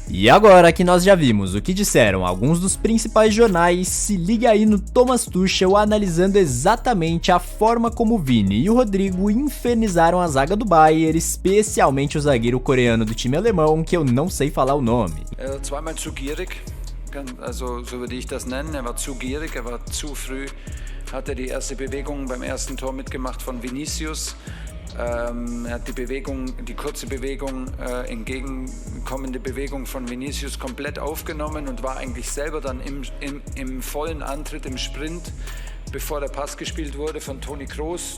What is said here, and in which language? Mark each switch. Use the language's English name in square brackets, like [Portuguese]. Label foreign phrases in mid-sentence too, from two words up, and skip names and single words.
[Portuguese] E agora que nós já vimos o que disseram alguns dos principais jornais, se liga aí no Thomas Tuchel analisando exatamente a forma como o Vini e o Rodrigo infernizaram a zaga do Bayern, especialmente o zagueiro coreano do time alemão, que eu não sei falar o nome. [German] Zweimal zu gierig, also so würde ich das nennen. Er war zu gierig, er war zu früh, hatte die erste Bewegung beim ersten Tor mitgemacht von Vinicius. Er hat die kurze Bewegung, entgegenkommende Bewegung von Vinicius komplett aufgenommen und war eigentlich selber dann im vollen Antritt, im Sprint, bevor der Pass gespielt wurde von Toni Kroos.